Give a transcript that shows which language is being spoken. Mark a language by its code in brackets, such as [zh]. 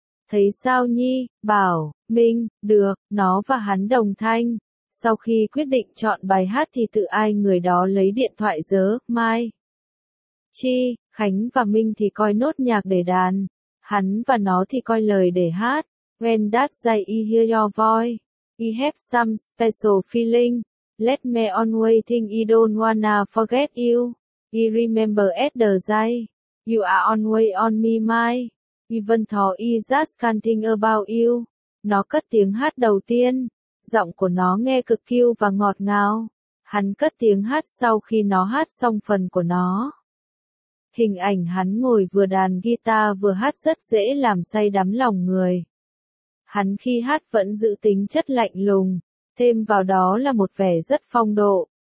[vi] Thấy sao nhi, bảo, Minh, được, nó và hắn đồng thanh. Sau khi quyết định chọn bài hát thì tự ai người đó lấy điện thoại giớ, Mai. Chi, Khánh và Minh thì coi nốt nhạc để đàn. Hắn và nó thì coi lời để hát. [en] When that day I hear your voice, I have some special feeling. Let me always think I don't wanna forget you. I remember at the day, you are always on me mind. Even though I just can't think about you. [vi] Nó cất tiếng hát đầu tiên. Giọng của nó nghe cực kiêu và ngọt ngào. Hắn cất tiếng hát sau khi nó hát xong phần của nó. Hình ảnh hắn ngồi vừa đàn guitar vừa hát rất dễ làm say đắm lòng người. Hắn khi hát vẫn giữ tính chất lạnh lùng, thêm vào đó là một vẻ rất phong độ.